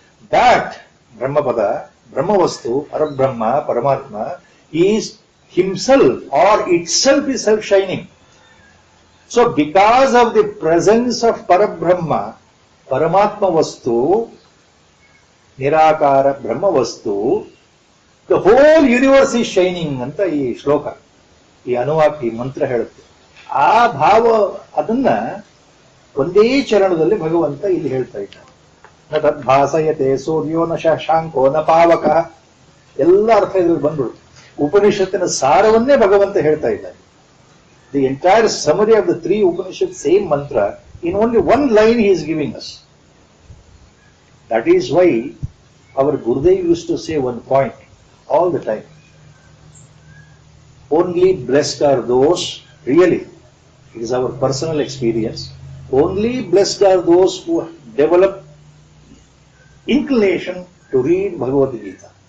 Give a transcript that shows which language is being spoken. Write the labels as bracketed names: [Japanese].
[English] That Brahmapada, Brahmavastu, Parabrahma, Paramatma is himself or itself is self-shining. So because of the presence of Parabrahma, Paramatma Vastu, Nirakara Brahma Vastu, the whole universe is shining anta [Kannada] ಈ ಶ್ಲೋಕ, ಈ ಅನುವಾಕ, ಈ ಮಂತ್ರ ಹೇಳುತ್ತೆ. ಆ ಭಾವ ಅದನ್ನ ಒಂದೇ ಚರಣದಲ್ಲಿ ಭಗವಂತ ಇಲ್ಲಿ ಹೇಳ್ತಾ ಇದ್ದಾನೆ. [Sanskrit] ನ ತದ್ಭಾಸಯತೆ ಸೂರ್ಯೋ ನ ಶಶಾಂಕೋ ನ ಪಾವಕ. [Kannada] ಎಲ್ಲ ಅರ್ಥ ಇದ್ರಲ್ಲಿ ಬಂದ್ಬಿಡುತ್ತೆ. ಉಪನಿಷತ್ತಿನ ಸಾರವನ್ನೇ ಭಗವಂತ ಹೇಳ್ತಾ ಇದ್ದಾನೆ. The entire summary of the 3 Upanishad, same ಮಂತ್ರ, in only 1 line he is giving us. That is why our Gurudev used to say one point all the time. Only blessed are those, really, it is our personal experience, only blessed are those who develop inclination to read Bhagavad Gita.